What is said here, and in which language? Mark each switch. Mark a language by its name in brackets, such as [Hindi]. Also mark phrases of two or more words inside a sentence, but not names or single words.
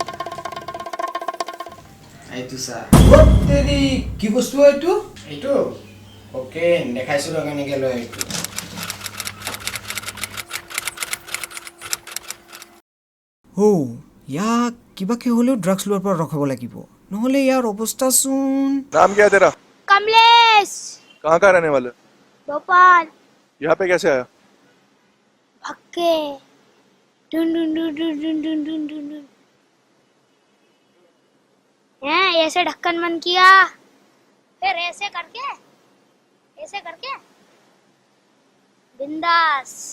[Assamese] এইটো চা কি বস্তু এইটো অ'কে দেখাইছো ৰ কেনেকৈ লৈ এইটো ইয়াক কিবাকে হ'লেও ড্ৰাগছ লোৱাৰ পৰা ৰখাব লাগিব নহ'লে ইয়াৰ অৱস্থা চোন [Hindi] नाम क्या है तेरा? कमलेश। कहाँ का रहने वाला? भोपाल। यहाँ पे कैसे आया? भक्के। डुन डुन डुन डुन डुन डुन डुन डुन डुन। हैं ऐसे ढक्कन बंद किया फिर ऐसे करके बिंदास